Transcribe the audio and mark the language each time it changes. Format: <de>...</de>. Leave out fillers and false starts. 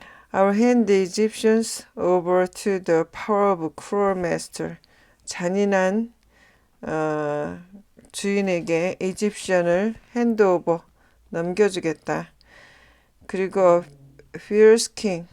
<en>I will hand the Egyptians over to the power of cruel master.</en> <ko>잔인한 주인에게 이집션을 핸드오버 넘겨주겠다. 그리고</ko> <en>fierce king.</en>